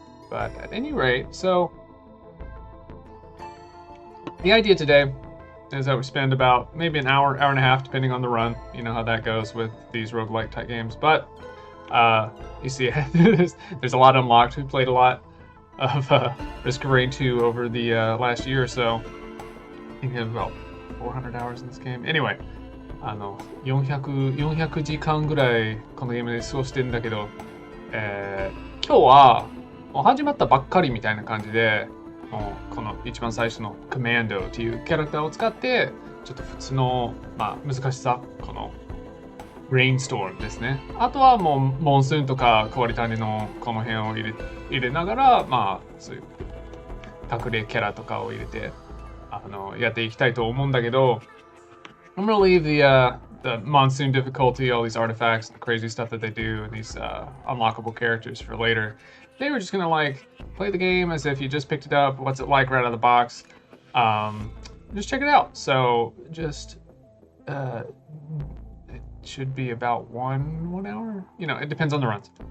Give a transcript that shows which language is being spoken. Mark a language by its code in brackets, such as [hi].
[en] But at any rate, so the idea today is that we spend about maybe an hour and a half, depending on the run. You know how that goes with these roguelike type games. But you see, there's a lot unlocked. We played a lot of Risk 2 over the last year or so. I think we have about 400 hours in this game. [ja] Anyway, 400時間ぐらいこのゲームで過ごしてるんだけど、今日はもう始まったばっかりみたいな感じで、もうこの一番最初のコマンドっていうキャラクターを使ってちょっと普通の、難しさ、このレインストームですね。あとはもうモンスーンとか変わり種のこの辺を入れながら、そういう隠れキャラとかを入れてやっていきたいと思うんだけど、 [en] I'm gonna leave the monsoon difficulty, all these artifacts, the crazy stuff that they do, and these unlockable characters for later. They were just gonna play the game as if you just picked it up. What's it like right out of the box? Just check it out. So just it should be about one hour. You know, it depends on the runs.